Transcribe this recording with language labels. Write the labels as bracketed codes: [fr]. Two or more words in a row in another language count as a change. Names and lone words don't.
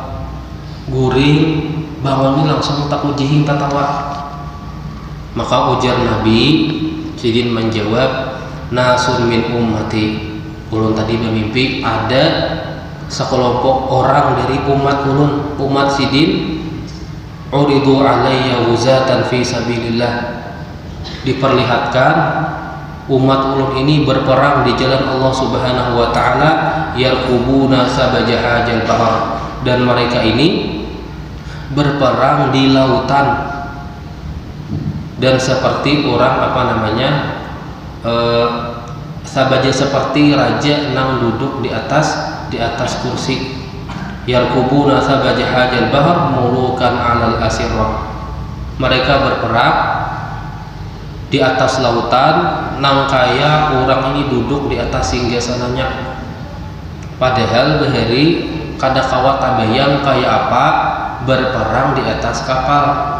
[bjn] Guring bangun ini langsung tak ujihing tatawa. Maka ujar Nabi sidin menjawab, [ar] ناس من أمتي, [bjn] ulun tadi bermimpi ada sekelompok orang dari umat ulun, umat sidin, [ar] عرضوا علي غزاة في سبيل الله, [bjn] diperlihatkan umat ulun ini berperang di jalan Allah [ar] سبحانه وتعالى, يركبون ثبج هذا البحر, [bjn] dan mereka ini berperang di lautan. Dan seperti orang sabaja seperti raja nang duduk di atas kursi. [ar] يركبون ثبج هذا البحر ملوكا على الأسرة, [bjn] mereka berperang di atas lautan nang kaya orang ini duduk di atas singgasananya. Padahal bahari kada kawat tabayang kaya apa berperang di atas kapal.